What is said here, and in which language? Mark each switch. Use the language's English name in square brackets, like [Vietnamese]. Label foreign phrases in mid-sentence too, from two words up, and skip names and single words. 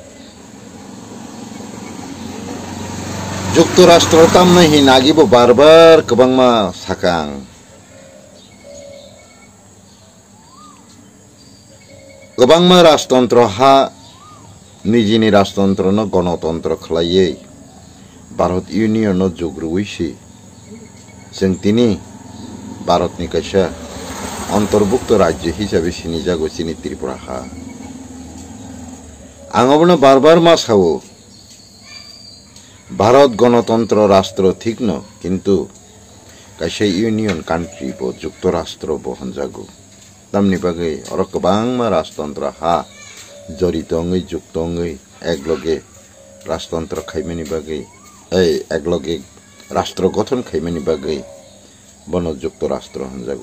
[Kok Borok] जुक्तराष्ट्र तामना हि नागिबो बार गोबांमा साखां गोबांमा राजतंत्र हा निजिनि राजतंत्र न गणतंत्र खालायै भारत यूनियन न जुग्रुवैसि जों दिनै भारतनि कायसा अंतर्भुक्त राज्य हिसाबै सिनायजागौ जोंनि त्रिपुरा हा। आंबोनो बार मा सावो भारत गणतंत्र राष्ट्र ठीक न किन्तु कायसा यूनियन कान्ट्रि बो जुक्तराष्ट्र बो होनजागौ। तामनि बागै अर गोबांमा राजतंत्र हा जड़ितङै जुक्तङै एकलगे राजतंत्र खायमानि बागै एकलगे राष्ट्र गठन खायमानि बागै बन जुक्तराष्ट्र होनजागौ।